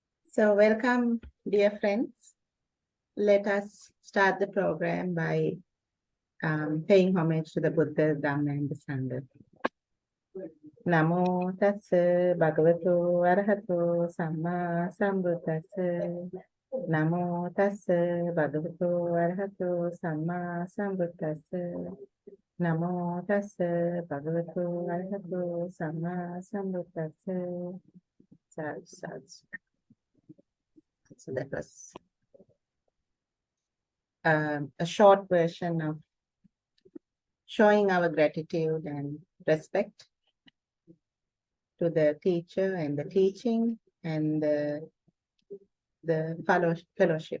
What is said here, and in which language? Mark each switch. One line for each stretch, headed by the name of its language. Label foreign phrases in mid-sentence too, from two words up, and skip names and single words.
English: So welcome, dear friends. Let us start the program by paying homage to the Buddha, Dhamma, and the Sangha.
Pali: Namo tassa bhagavato arahato samma sambuddhassa. Namo tassa bhagavato arahato samma sambuddhassa. Namo tassa bhagavato arahato samma sambuddhassa.
English: So that was a short version of showing our gratitude and respect to the teacher and the teaching and the fellowship.